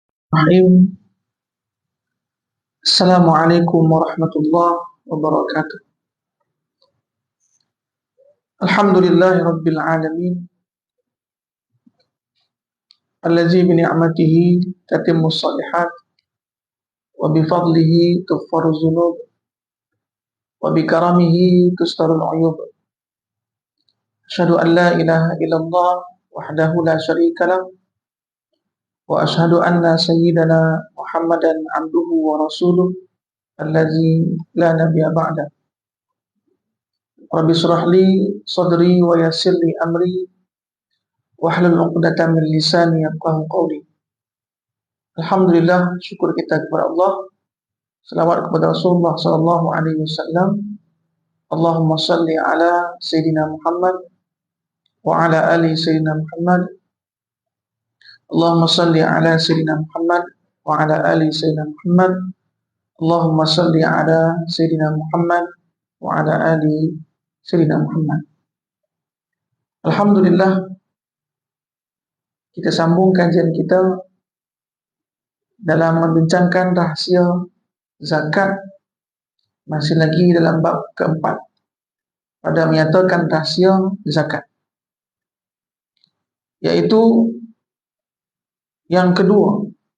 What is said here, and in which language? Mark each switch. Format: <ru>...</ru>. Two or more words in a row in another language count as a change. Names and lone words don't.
<ar>بسم الله الرحمن الرحيم السلام عليكم ورحمة الله وبركاته. الحمد لله رب العالمين. الذي بنعمته تتم الصالحات وبفضله تغفر الذنوب وبكرمه تستر العيوب. أشهد أن لا إله إلا الله وحده لا شريك له وأشهد أن سيدنا محمدا عبده ورسوله الذي لا نبي بعد. رب اشرح لي صدري ويسر لي أمري واحلل عقدة من لساني يفقهوا قولي.</ar> <ms>Alhamdulillah, syukur kita kepada Allah. Selawat kepada Rasulullah</ms> <ar>صلى الله عليه وسلم. اللهم صل على سيدنا محمد وعلى آل سيدنا محمد. اللهم صل على سيدنا محمد وعلى آل سيدنا محمد. اللهم صل على سيدنا محمد وعلى آل سيدنا محمد.</ar> <ms>Alhamdulillah, kita sambung kajian kita dalam membincangkan rahasia zakat, masih lagi dalam bab keempat pada menyatakan rahasia zakat, yaitu yang kedua.</ms>